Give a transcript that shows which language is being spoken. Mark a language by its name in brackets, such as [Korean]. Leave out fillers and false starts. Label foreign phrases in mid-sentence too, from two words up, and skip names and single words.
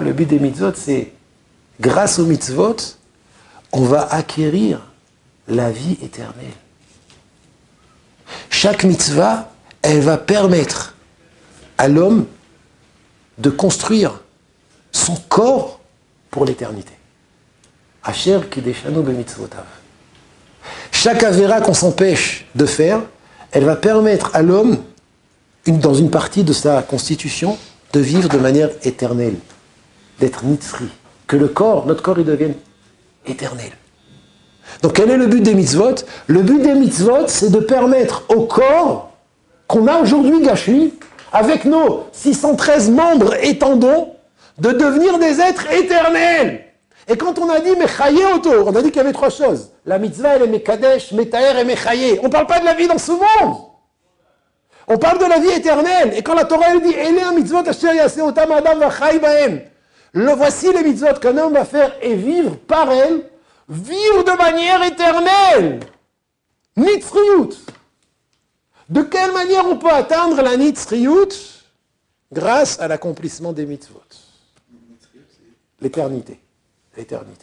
[French] Le but des mitzvot, c'est, grâce aux mitzvot, on va acquérir la vie éternelle. Chaque mitzvah, elle va permettre à l'homme de construire son corps pour l'éternité. [Hebrew] אשר קדשנו במצותיו. [French] Chaque avéra qu'on s'empêche de faire, elle va permettre à l'homme, dans une partie de sa constitution, de vivre de manière éternelle, d'être nitzri, que notre corps, il devienne éternel. Donc quel est le but des mitzvot? Le but des mitzvot, c'est de permettre au corps qu'on a aujourd'hui gâché, avec nos 613 membres et tendons, de devenir des êtres éternels. Et quand on a dit mechaye autour, on a dit qu'il y avait trois choses. La mitzvah, elle est [Hebrew] מקדש, מטהר [French] et mechaye. On ne parle pas de la vie dans ce monde. On parle de la vie éternelle. Et quand la Torah elle dit [Hebrew] אלה המצות אשר יעשה אותם האדם וחי בהם, [French] voici les mitzvot qu'un homme va faire et vivre par elles, vivre de manière éternelle. Nitzriyut. De quelle manière on peut atteindre la nitzriyut? Grâce à l'accomplissement des mitzvot. L'éternité. L'éternité.